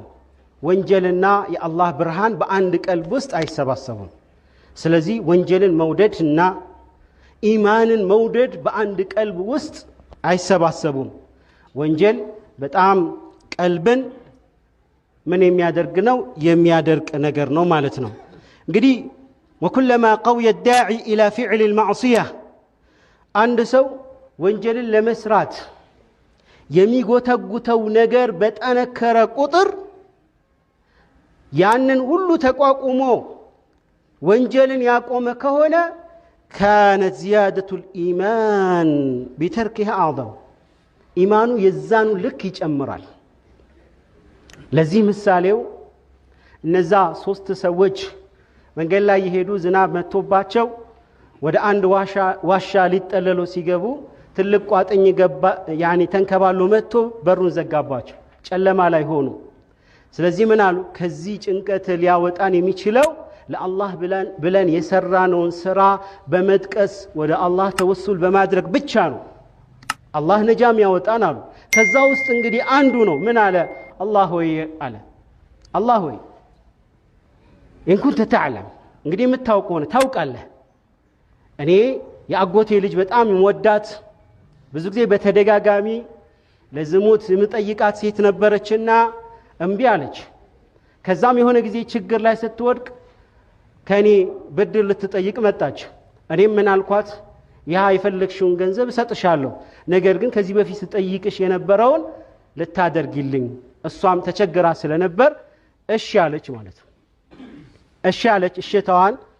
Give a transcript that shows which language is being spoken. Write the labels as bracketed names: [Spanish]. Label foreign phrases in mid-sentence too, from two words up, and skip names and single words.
[Amharic] ወንጀልና የአላህ ብርሃን በአንድ ቀልብ ውስጥ አይሰባሰቡም ስለዚህ ወንጀልን መውደድና ኢማንን መውደድ በአንድ ቀልብ ውስጥ አይሰባሰቡም ወንጀል በጣም ቀልብን ምን የሚያደርግ ነው የሚያደርቅ ነገር ነው ማለት ነው እንግዲህ [Arabic] وكلما قوي الداعي الى فعل المعصيه [Amharic] አንድ ሰው ወንጀልን ለመስራት የሚጎተጉተው ነገር በጠነከረ ቁጥር ያንን ሁሉ ተቋቁሞ ወንጀልን ያቆመ ከሆነ [Arabic] كانت زياده الايمان بتركها اعظم [Amharic] ኢማኑ የዛኑ ልክ ይጨምራል ለዚህ ምሳሌው እነዛ ሶስት ሰዎች መንገድ ላይ ይሄዱ ዝናብ መጥቶባቸው ወደ አንድ ዋሻ ሊጠለሉ ሲገቡ ትልቅ ቋጥኝ ገባ ያኒ ተንከባሎ መጥቶ በሩን ዘጋባቸው ጨለማ ላይ ሆኑ ስለዚህ ምን አሉ ከዚህ ጭንቀት ሊያወጣን የሚችለው ለአላህ ብለን የሰራነውን ስራ በመጥቀስ ወደ አላህ ተወሱል በማድረግ ብቻ ነው አላህ ነጃም ያወጣን አሉ ከዛ ውስጥ እንግዲህ አንዱ ነው ምን አለ አላህ ሆይ አለ አላህ ሆይ [Arabic] إن كنت تعلم [Amharic] እንግዲህ የምታውቀው ነው ታውቃለህ እኔ ያጎቴ ልጅ በጣም ይወዳት ብዙ ጊዜ በተደጋጋሚ ለዝሙት የምጠይቃት ሴት ነበረችና እምቢ አለች ከዛም የሆነ ጊዜ ችግር ላይ ስትወድቅ ከኔ ብድር ልትጠይቅ መጣች እኔም ምን አልኳት ያ የፈለግሽውን ገንዘብ እሰጥሻለሁ ነገር ግን ከዚህ በፊት ጠይቅሽ የነበረውን ልታደርጊልኝ እሷም ተቸግራ ስለነበር እሺ አለች ማለት ነው እሺ አለች እሽታዋን